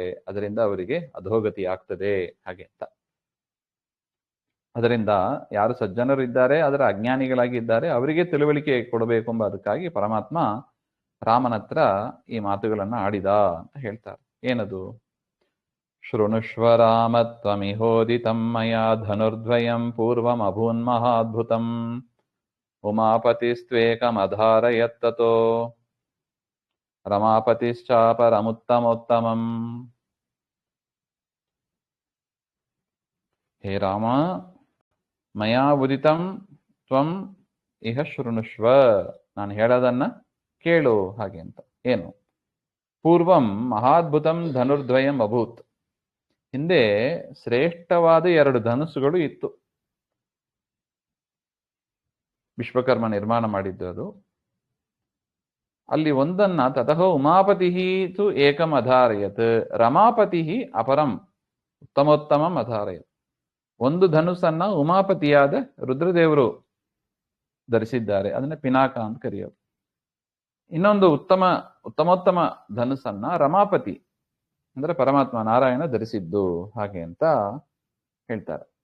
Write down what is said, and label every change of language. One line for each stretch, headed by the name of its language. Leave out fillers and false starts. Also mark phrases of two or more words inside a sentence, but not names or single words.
Kannada: ಅದರಿಂದ ಅವರಿಗೆ ಅಧೋಗತಿ ಆಗ್ತದೆ, ಹಾಗೆ ಅಂತ. ಅದರಿಂದ ಯಾರು ಸಜ್ಜನರು ಇದ್ದಾರೆ, ಅದರ ಅಜ್ಞಾನಿಗಳಾಗಿದ್ದಾರೆ, ಅವರಿಗೆ ತಿಳುವಳಿಕೆ ಕೊಡಬೇಕು ಎಂಬ ಅದಕ್ಕಾಗಿ ಪರಮಾತ್ಮ ರಾಮನ ಹತ್ರ ಈ ಮಾತುಗಳನ್ನ ಆಡಿದ ಅಂತ ಹೇಳ್ತಾರೆ.
Sanskrit: ಏನದು? ಶೃಣುಷ್ವ ರಾಮ ತ್ವಮಿಹೋದಿತಂ ಮಯಾ ಧನುರ್ದ್ವಯಂ ಪೂರ್ವಂ ಅಭೂನ್ಮಹಾದ್ಭುತಂ ಉಮಾಪತಿಸ್ತ್ವೇಕಮಧಾರಯತ್ತತೋ ರಮಾಪತಿಶ್ಚಾಪರಮುತ್ತಮೋತ್ತಮಂ. ಹೇ ರಾಮ, ಮಯಾ ಉದಿತಂ ತ್ವಂ ಇಹ ಶೃಣುಷ್ವ,
Kannada: ನಾನು ಹೇಳೋದನ್ನ ಕೇಳು, ಹಾಗೆ ಅಂತ. ಏನು?
Sanskrit: ಪೂರ್ವಂ ಮಹಾದ್ಭುತಂ ಧನುರ್ದ್ವಯಂ ಅಭೂತ್,
Kannada: ಹಿಂದೆ ಶ್ರೇಷ್ಠವಾದ 2 ಧನುಸ್ಸುಗಳು ಇತ್ತು. ವಿಶ್ವಕರ್ಮ ನಿರ್ಮಾಣ ಮಾಡಿದ್ದು ಅದು. ಅಲ್ಲಿ ಒಂದನ್ನ
Sanskrit: ತತಃ ಉಮಾಪತಿ ತು ಏಕಂ ಅಧಾರಯತ್ ರಮಾಪತಿ ಅಪರಂ ಉತ್ತಮೋತ್ತಮಂ ಅಧಾರಯತ್.
Kannada: ಒಂದು ಧನುಸ್ಸನ್ನ ಉಮಾಪತಿಯಾದ ರುದ್ರದೇವರು ಧರಿಸಿದ್ದಾರೆ, ಅದನ್ನ ಪಿನಾಕ ಅಂತ ಕರೆಯೋದು. ಇನ್ನೊಂದು ಉತ್ತಮೋತ್ತಮ ಧನುಸ್ಸನ್ನ ರಮಾಪತಿ ಅಂದ್ರೆ ಪರಮಾತ್ಮ ನಾರಾಯಣ ಧರಿಸಿದ್ದು, ಹಾಗೆ ಅಂತ ಹೇಳ್ತಾರೆ.